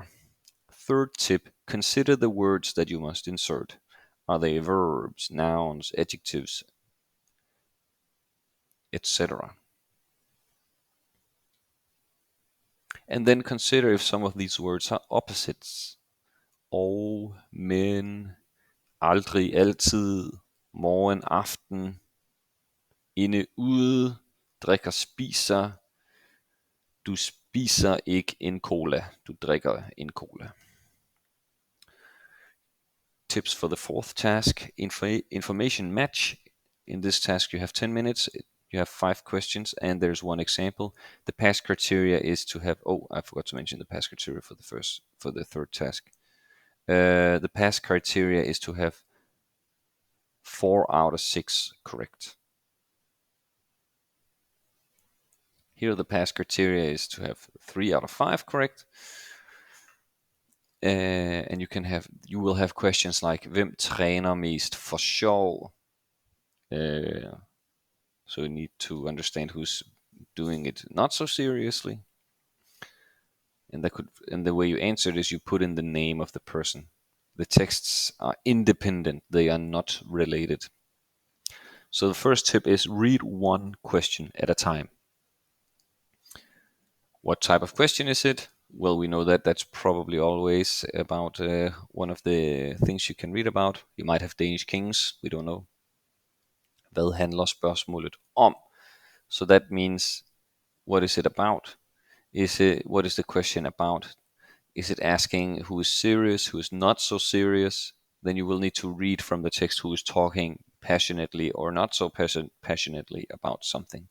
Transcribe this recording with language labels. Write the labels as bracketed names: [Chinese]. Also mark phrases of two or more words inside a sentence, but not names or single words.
[English] Third tip, consider the words that you must insert. Are they verbs, nouns, adjectives, etc.? And then consider if some of these words are opposites. [Danish] Og, men, aldrig, altid, morgen, aften, inde, ude, drikker, spiser, du spiser ikke en cola, du drikker en cola. [English] Tips for the fourth task, information match. In this task you have 10 minutes, you have 5 questions, and there's one example. The pass criteria is to have, I forgot to mention the pass criteria for the third task. The pass criteria is to have 4 out of 6 correct. Here the pass criteria is to have 3 out of 5 correct. And you will have questions like, [Danish] hvem træner mest for sjov? [English] So you need to understand who's doing it not so seriously. And the way you answer it is you put in the name of the person. The texts are independent, they are not related. So the first tip is read one question at a time. What type of question is it? Well, we know that that's probably always about one of the things you can read about. You might have Danish kings, we don't know. [Danish] Hvad handler spørgsmålet om? [English] So that means, what is it about? What is the question about? Is it asking who is serious, who is not so serious? Then you will need to read from the text who is talking passionately or not so passionately about something.